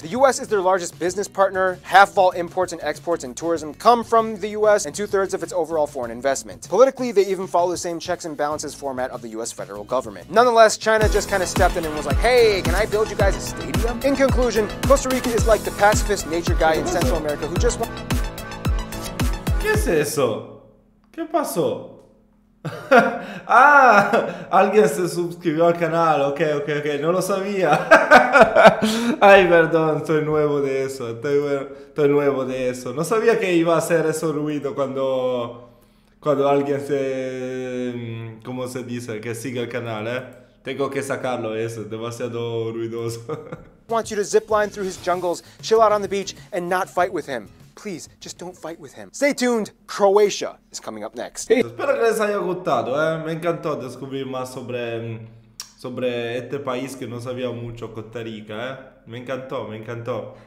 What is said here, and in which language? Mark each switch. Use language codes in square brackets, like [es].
[en] The US is their largest business partner. Half of all imports and exports and tourism come from the US, and 2/3 of its overall foreign investment. Politically, they even follow the same checks and balances format of the US federal government. Nonetheless, China just kind of stepped in and was like, hey, can I build you guys a stadium? In conclusion, Costa Rica is like the pacifist nature guy in Central America who just wants... [es] ¿Qué es eso? ¿Qué pasó? Ah, alguien se suscribió al canal, ok, no lo sabía. Ay, perdón, estoy nuevo de eso, estoy nuevo de eso. No sabía que iba a hacer ese ruido cuando alguien se, ¿cómo se dice? Que sigue el canal, Tengo que sacarlo eso, es demasiado ruidoso. [en] wants you to zipline through his jungles, chill out on the beach, and not fight with him. Please, just don't fight with him. Stay tuned, Croatia is coming up next. [es] Espero que les haya gustado, Me encantó descubrir más sobre este país que no sabía mucho, Costa Rica, Me encantó.